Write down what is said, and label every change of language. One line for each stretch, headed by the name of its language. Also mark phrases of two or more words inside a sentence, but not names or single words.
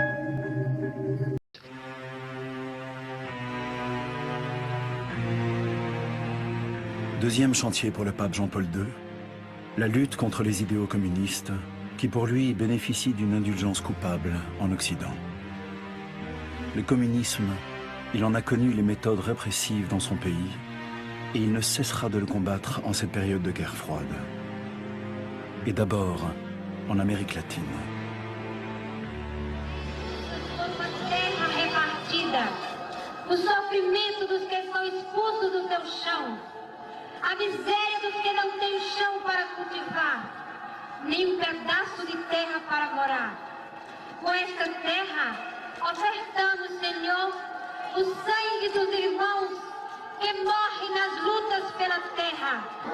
French: Deuxième chantier pour le pape Jean-Paul II, la lutte contre les idéaux communistes, qui pour lui bénéficient d'une indulgence coupable en Occident. Le communisme, il en a connu les méthodes répressives dans son pays, et il ne cessera de le combattre en cette période de guerre froide. Et d'abord en Amérique latine.
Portuguese: O sofrimento dos que são expulsos do seu chão, a miséria dos que não têm chão para cultivar, nem pedaço de terra para morar. Com esta terra, ofertamos, Senhor, o sangue dos irmãos que morrem nas lutas pela terra.